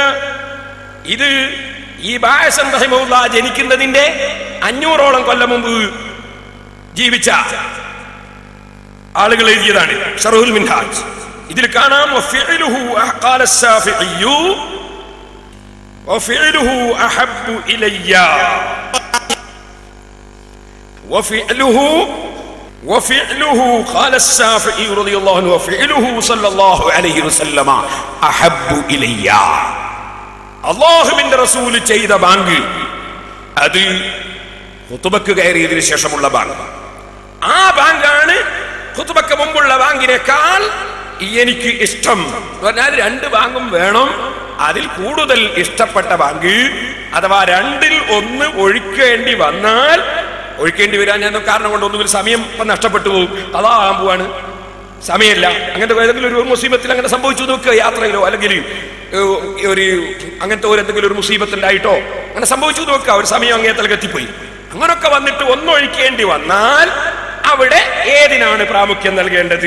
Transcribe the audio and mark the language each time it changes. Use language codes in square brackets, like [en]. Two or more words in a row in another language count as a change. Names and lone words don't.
[ml] ഇത് ഈ ഹസൻ റഹിമഹുല്ലാ ജനിക്കുന്നതിന്റെ 500ഓളം കൊല്ലം മുമ്പ് ജീവിച്ച ആളുകൾ എഴുതിയതാണ് ശറഹുൽ മിൻഹാജ്. ഇതിൽ കാണാം [ar] وفعله قال الشافعي وفعله أحب إلي وفعله قال الشافعي رضي الله عنه وفعله صلى الله عليه وسلم أحب إلي. [ml] അല്ലാഹുവിന്റെ റസൂൽ ചെയ്ത ബാങ്ക് അത് ഖുതുബക്ക് കയറിയതിനു ശേഷമുള്ള ബാങ്ക്. ആ ബാങ്കാണ് ഖുതുബക്ക് മുമ്പുള്ള ബാങ്കിനേക്കാൾ എനിക്ക് ഇഷ്ടം. പറഞ്ഞാൽ 2 ബാങ്കും വേണം. അതിൽ കൂടുതൽ ഇഷ്ടപ്പെട്ട ബാങ്ക് അഥവാ 2ൽ 1 ഒഴിക്കേണ്ടി വന്നാൽ, ഒഴിക്കേണ്ടി വരാൻ ഞാൻ കാരണം കൊണ്ട് ഒന്നുകിൽ സമയം നഷ്ടപ്പെട്ടു പോകും, അതാകാൻ പോവാണ്, സമയമില്ല, അങ്ങനത്തെ ഏതെങ്കിലും ഒരു മുസീബത്തിൽ അങ്ങനെ സംഭവിച്ചു നോക്കുക, യാത്രയിലോ അല്ലെങ്കിൽ ഒരു അങ്ങനത്തെ എന്തെങ്കിലും ഒരു മുസീബത്തുണ്ടായിട്ടോ അങ്ങനെ സംഭവിച്ചു നോക്കുക, ഒരു സമയം അങ്ങേത്തലേക്ക് എത്തിപ്പോയി, അങ്ങനൊക്കെ വന്നിട്ട് ഒന്നൊഴിക്കേണ്ടി വന്നാൽ അവിടെ ഏതിനാണ് പ്രാമുഖ്യം നൽകേണ്ടത്?